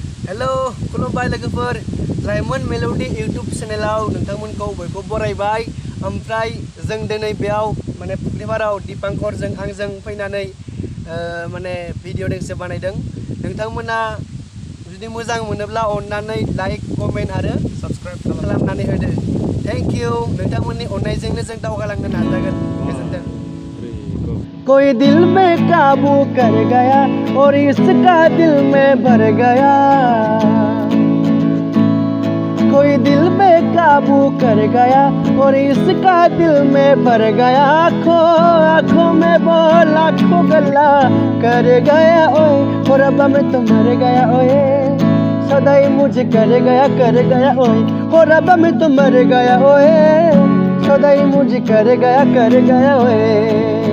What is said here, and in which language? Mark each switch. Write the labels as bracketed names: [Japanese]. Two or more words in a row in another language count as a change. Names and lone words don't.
[Bodo] हेलो खुलुमबाय लोगोफोर लाइमोन मेलोडी यूट्यूब चेनेलाव नोंथांमोनखौ बयबो बरायबाय ओमफ्राय जों दिनै बेयाव माने फुख्रिपाराव दीपांकरजों आंजों फैनानै माने भिडिअ दोंसे बानायदों नोंथांमोना जुदि मोजां मोनोब्ला अन्नानै [English] like comment [Bodo] आरो सब्सक्राइब खालामनानै होदो [English] thank you [Bodo] नोंथांमोननि अननायजोंनो जों दावगालांनो नाजागोन गोजोनथों। [Hindi] कोई दिल में काबू कर गया और इसका दिल में भर गया कोई दिल में काबू कर गया और इसका दिल में भर गया आँखों में वो लाखों गल्ला कर गया ओए और अब मैं तो मर गया ओए सदाई मुझे कर गया ओए और अब मैं तो मर गया ओए सदाई मुझे कर गया ओए